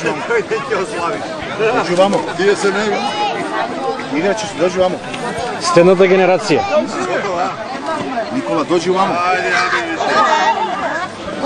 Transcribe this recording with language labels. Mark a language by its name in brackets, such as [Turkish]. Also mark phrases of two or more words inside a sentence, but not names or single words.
[Serbian] Dođi vamo. [Macedonian] Тие се не. [Serbian] Иначе dođi vamo. [Macedonian] Стената генерација. [Serbian] Nikola, dođi vamo.